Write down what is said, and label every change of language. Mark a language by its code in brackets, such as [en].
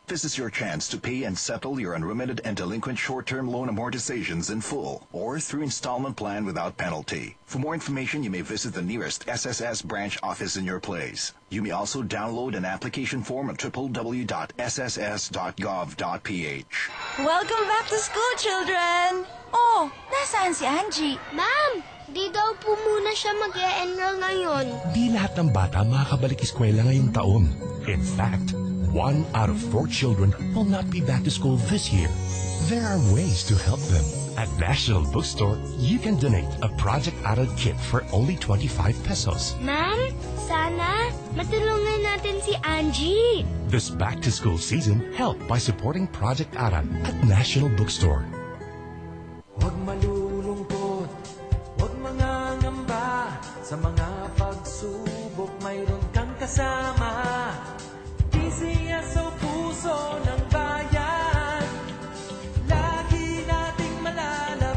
[en] This is your chance to pay and settle your unremitted and delinquent short-term loan amortizations in full or through installment plan without penalty. For more information, you may visit the nearest SSS branch office in your place. You may also download an application form at www.sss.gov.ph. Welcome back to school, children! [tl] Oh, nasaan si Angie? Ma'am, di daw po muna siya mag-e-enroll ngayon. Di lahat ng bata makakabalik eskwela ngayong taon. [en] In fact, one out of four children will not be back to school this year. There are ways to help them. At National Bookstore, you can donate a Project Aral kit for only 25 pesos. [tl] Ma'am, sana matulungan natin si Angie. [en] This back-to-school season, help by supporting Project Aral at National Bookstore. [tl] Huwag malulungkot, huwag mangangamba. Sa mga pagsubok, mayroon kang kasama. Tisiya sa puso ng bayan. Lagi nating malalaman.